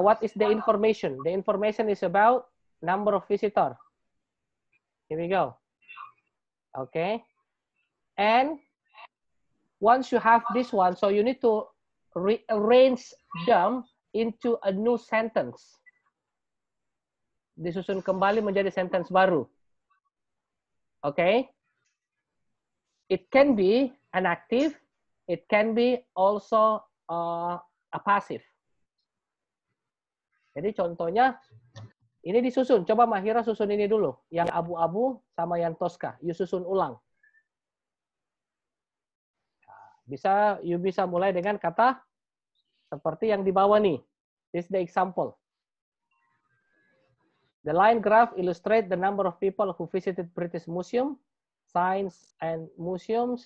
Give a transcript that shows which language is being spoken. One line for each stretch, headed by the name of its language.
English: What is the information? The information is about number of visitor. Here we go. Okay. And once you have this one, so you need to rearrange them into a new sentence.
Indonesian: Disusun kembali menjadi sentence baru. Okay.
English: It can be an active. It can be also a passive.
Indonesian: Jadi contohnya ini disusun. Coba Mahira susun ini dulu. Yang abu-abu sama yang Tosca. You susun ulang. You bisa mulai dengan kata seperti yang di bawah nih.
English: This is the example. The line graph illustrate the number of people who visited British Museum, Science and Museums.